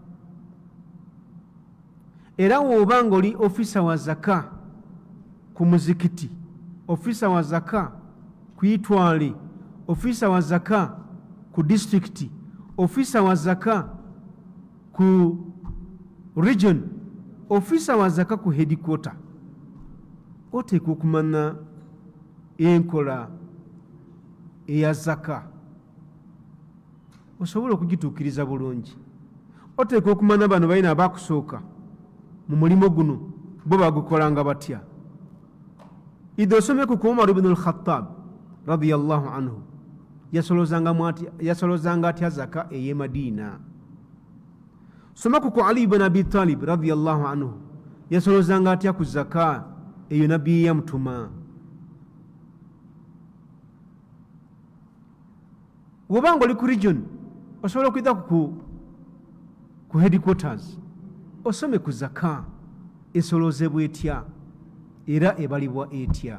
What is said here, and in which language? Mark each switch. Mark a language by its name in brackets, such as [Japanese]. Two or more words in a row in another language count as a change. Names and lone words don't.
[Ganda] Era wobanga oli ofisa wa zaka ku muzikiti, ofisa wa zaka ku itwale, ofisa wa zaka ku district, ofisa wa zaka ku region, ofisa wa zaka ku headquarter, oteekwa okumanya enkola eya zaka osobola okugituukiriza bulungi. Oteekwa okumanya bano balina abakusooka mu mulimo guno bo bagukolanga batya. Idho osomeku ku Umar ibn al-Khattab [Arabic] رضي الله عنه [Ganda] yasolozanga atya zaka ey'e Madina. Somaku ku Ali ibn Abi Talib [Arabic] رضي الله عنه [Ganda] yasolozanga atya ku zaka eyo nabbi yamutuma. Wobanga oli ku region osobola okuyita ku headquarters osome ku zaka esolozebwa etya era ebalibwa etya.